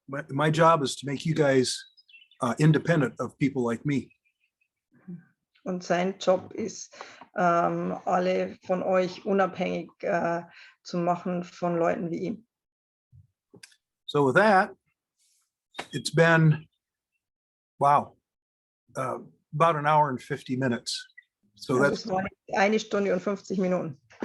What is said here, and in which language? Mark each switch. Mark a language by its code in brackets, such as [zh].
[en] My job is to make you guys independent of people like me. [de] Und sein Job ist, alle von euch unabhängig zu machen von Leuten wie ihm. [en] So with that, it's been, wow, about an hour and 50 minutes. So [de] Also [en] that's, [de] es war 1 Stunde und 50 Minuten.